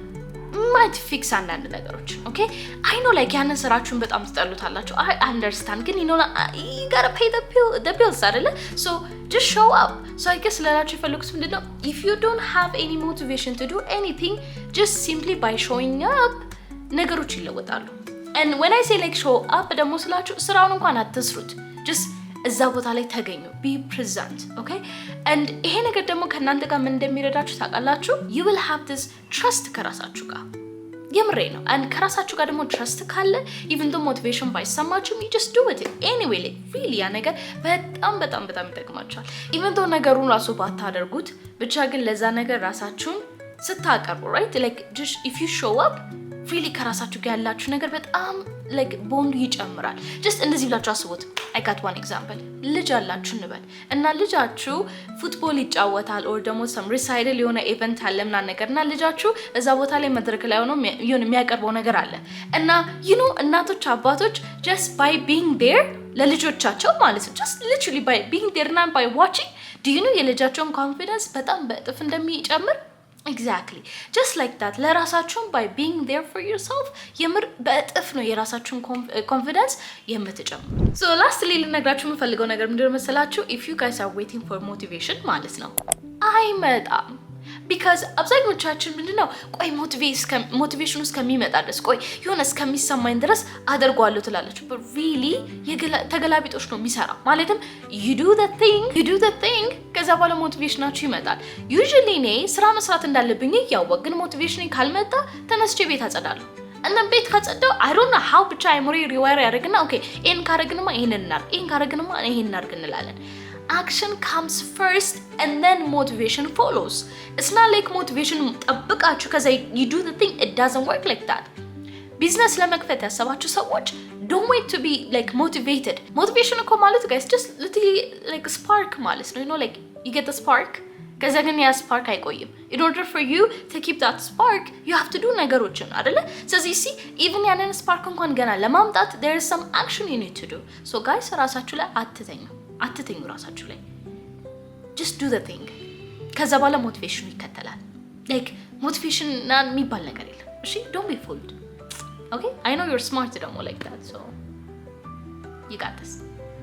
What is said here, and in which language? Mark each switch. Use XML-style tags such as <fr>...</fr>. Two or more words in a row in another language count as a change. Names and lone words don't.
<en>might fix</en> <am>አንዳንድ ነገሮች</am> <en>okay I know like</en> <am>ያንን ስራችሁን በጣም ትጠሉታላችሁ</am> <en>I understand ግን you know you got to pay the bills አይደለ so just show up so I guess</en> <am>ለላችሁ የፈለኩት ምንድነው</am> <en>if you don't have any motivation to do anything just simply by showing up</en> <am>ነገሮች ይለወጣሉ</am> <en>and when I say like show up</en> <am>ደግሞ ስላችሁ ስራውን እንኳን አትስሩት</am> <en>just</en> <am>እዛ ቦታ ላይ ተገኙ</am> <en>be present okay and</en> <am>ይሄ ነገር ደግሞ ከናንተ ጋር ምን እንደሚረዳችሁ ታውቃላችሁ</am> <en>you will have this trust</en> <am>ከራሳችሁ ጋር የምሬ ነው</am> <en>and</en> <am>ከራሳችሁ ጋር ደግሞ</am> <en>trust</en> <am>ካለ even though</am> <en>motivation ባይሰማችሁ you just do it anyway like really</en> <am>ያ ነገር በጣም ይጠቅማችኋል</am> <en>even though</en> <am>ነገሩን ራሱ ባታደርጉት ብቻ ግን ለዛ ነገር ራሳችሁን ስታቀርቡ</am> <en>right like just if you show up really</en> <am>ከራሳችሁ ጋር ያላችሁ ነገር በጣም like ቦንዱ ይጨምራል just እንደዚህ ብላችሁ አስቡት I</am> <en>got one example</en> <am>ልጅ አላችሁ እንበል እና ልጃችሁ ፉትቦል ይጫወታል or ደግሞ</am> <en>some recital</en> <am>የሆነ ኢቨንት አለ ምናምን ነገርና ልጃችሁ እዛ ቦታ ላይ መድረክ ላይ ሆኖ የሚያቀርበው ነገር አለ እና</am> <en>you know</en> <am>እናቶች አባቶች</am> <en>just by being there</en> <am>ለልጆቻቸው ማለት ነው</am> <en>just literally by being there and by watching do you know</en> <am>የልጃቸውን confidence በጣም በእጥፍ እንደሚጨምር</am> <en>exactly just like that ለራሳችሁን by being there for yourself</en> <am>የምር በእጥፍ ነው የራሳችሁን confidence የምትጨምሩ</am> <en>so lastly</en> <am>ልነግራችሁ የምፈልገው ነገር ምንድነው መሰላችሁ</am> <en>if you guys are waiting for motivation</en> <am>ማለት ነው አይመጣም</am> <en>because</en> <am>አብዛኞቻችን ምንድነው ቆይ</am> <en>motivation</en> <am>እስከሚመጣ ድረስ ቆይ የሆነ እስከሚሰማኝ ድረስ አደርጓለሁ ትላላችሁ</am> <en>but really</en> <am>ተገላቢጦሽ ነው የሚሰራው ማለትም</am> <en>you do the thing</en> <am>ከዛ በኋላ ሞቲቬሽናችሁ ይመጣል usually እኔ ስራ መስራት እንዳለብኝ ያወቅ ግን ሞቲቬሽን ካልመጣ ተነስቼ ቤት አጸዳለሁ እና ቤት ካጸዳው</am> <en>I don't know how</en> <am>ብቻ አይሞሪ ሪዋይር ያደርግና okay ይሄን ካረግንማ ይሄን ካረግንማ ይሄን እናርግ እንላለን</am> <en>action comes first and then motivation follows it's not like motivation</en> <am>ጠብቃችሁ ከዛ</am> <en>you do the thing it doesn't work like that business</en> <am>ለመክፈት ያሰባችሁ ሰዎች</am> <en>don't wait to be like motivated motivation እኮ ማለት guys just literally like spark ማለት ነው you know like you get the spark</en> <am>ከዛ ግን ያ spark አይቆይም</am> <en>in order for you to keep that spark you have to do</en> <am>ነገሮችን አይደለ</am> <en>so you see even ያንን spark እንኳን ገና ለማምጣት there is some action you need to do so guys</en> <am>ራሳችሁ ላይ አትተኙ ራሳችሁ ላይ</am> <en>just do the thing</en> <am>ከዛ በኋላ ሞቲቬሽኑ ይከተላል</am> <en>like motivation</en> <am>እና የሚባል ነገር የለም እሺ</am> <en>don't be fooled okay I know you're smart ደግሞ like that so you got this</en>